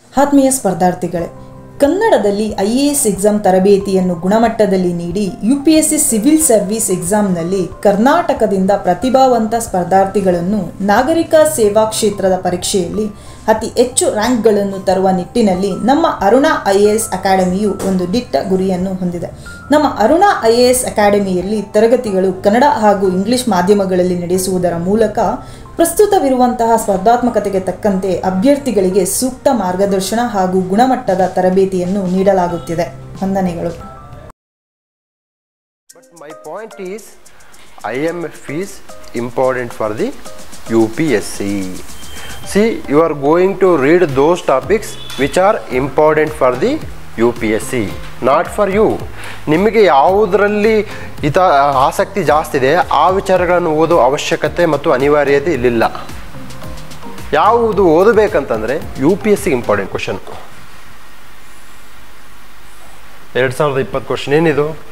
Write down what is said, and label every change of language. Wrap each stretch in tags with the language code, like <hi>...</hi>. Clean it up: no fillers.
<kn>ಆತ್ಮೀಯ ಸ್ಪರ್ಧಾರ್ಥಿಗಳೇ, ಕನ್ನಡದಲ್ಲಿ IAS exam ತರಬೇತಿಯನ್ನು ಗುಣಮಟ್ಟದಲ್ಲಿ ನೀಡಿ UPSC ಸಿವಿಲ್ ಸರ್ವಿಸ್ ಎಕ್ಸಾಮ್ನಲ್ಲಿ ಕರ್ನಾಟಕದಿಂದ ಪ್ರತಿಭಾವಂತ ಸ್ಪರ್ಧಾರ್ಥಿಗಳನ್ನು ನಾಗರಿಕ ಸೇವಾ ಕ್ಷೇತ್ರದ ಪರೀಕ್ಷೆಯಲ್ಲಿ ಅತಿ ಹೆಚ್ಚು ರ್ಯಾಂಕ್ಗಳನ್ನು ತರುವ ನಿಟ್ಟಿನಲ್ಲಿ ನಮ್ಮ ಅರುಣಾ IAS ಅಕಾಡೆಮಿಯು ಒಂದು ದಿಟ್ಟ ಗುರಿಯನ್ನು ಹೊಂದಿದೆ. ನಮ್ಮ ಅರುಣಾ IAS ಅಕಾಡೆಮಿಯಲ್ಲಿ ತರಗತಿಗಳು ಕನ್ನಡ ಹಾಗೂ ಇಂಗ್ಲಿಷ್ ಮಾಧ್ಯಮಗಳಲ್ಲಿ ನಡೆಸುವುದರ ಮೂಲಕ ಪ್ರಸ್ತುತವಿರುವಂತಹ ಸ್ಪರ್ಧಾತ್ಮಕತೆಗೆ ತಕ್ಕಂತೆ ಅಭ್ಯರ್ಥಿಗಳಿಗೆ ಸೂಕ್ತ ಮಾರ್ಗದರ್ಶನ ಹಾಗೂ ಗುಣಮಟ್ಟದ ತರಬೇತಿಯನ್ನು ನೀಡಲಾಗುತ್ತಿದೆ. ವಂದನೆಗಳು.</kn> <en>But my point is, IMF is important for the UPSC. See, you are going to read those topics which are important for the UPSC, not for you.</en> <kn>ನಿಮಗೆ ಯಾವುದರಲ್ಲಿ ಆಸಕ್ತಿ ಜಾಸ್ತಿ ಇದೆ ಆ ವಿಚಾರಗಳನ್ನು ಓದೋ ಅವಶ್ಯಕತೆ ಮತ್ತು ಅನಿವಾರ್ಯತೆ ಇಲ್ಲಿಲ್ಲ. ಯಾವುದು ಓದಬೇಕಂತಂದರೆ UPSC ಇಂಪಾರ್ಟೆಂಟ್ ಕ್ವಶನ್. 2020 ಕ್ವಶನ್ ಏನಿದು?</kn>